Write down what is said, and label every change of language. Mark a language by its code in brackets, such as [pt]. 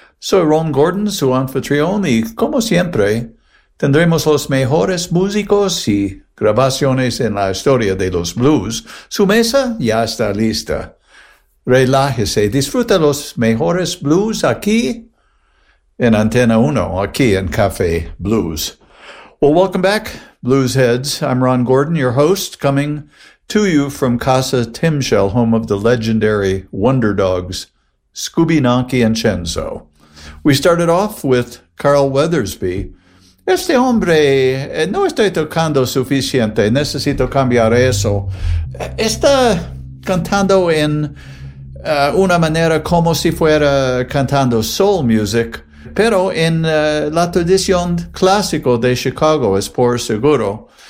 [es] Soy Ron Gordon, su anfitrión, y como siempre, tendremos los mejores músicos y grabaciones en la historia de los blues. Su mesa ya está lista. Relájese, disfruta los mejores blues aquí en Antena 1, aquí en Café Blues. [en] Well, welcome back, blues heads. I'm Ron Gordon, your host, coming to you from Casa Timshell, home of the legendary Wonder Dogs, Scooby, Nonky, and Chenzo. We started off with Carl Weathersby. [es] Este hombre, no estoy tocando suficiente, necesito cambiar eso. Está cantando en una manera como si fuera cantando soul music, pero en la tradición clásico de Chicago, es por seguro.